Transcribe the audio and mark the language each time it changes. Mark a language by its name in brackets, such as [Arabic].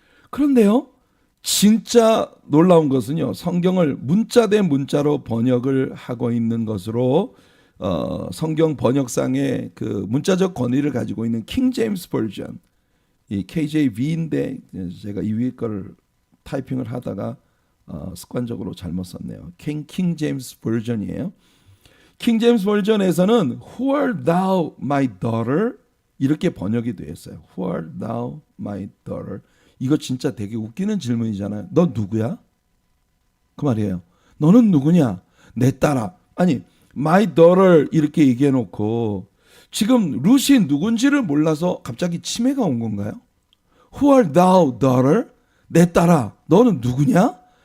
[Korean] 그런데요, 진짜 놀라운 것은요, 성경을 문자 대 문자로 번역을 하고 있는 것으로 성경 번역상의 그 문자적 권위를 가지고 있는 킹 제임스 버전, 이 KJV인데 제가 이 위에 거를 타이핑을 하다가 습관적으로 잘못 썼네요. 킹 제임스 버전이에요. 킹 제임스 버전에서는 [English] Who art thou, my daughter? [Korean] 이렇게 번역이 되어 있어요. [English] Who art thou, my daughter? [Korean] 이거 진짜 되게 웃기는 질문이잖아요. 너 누구야? 그 말이에요. 너는 누구냐? 내 딸아. 아니, [English] my daughter [Korean] 이렇게 얘기해 놓고 지금 룻이 누군지를 몰라서 갑자기 치매가 온 건가요? [English] Who art thou, daughter? [Korean] 내 딸아, 너는 누구냐?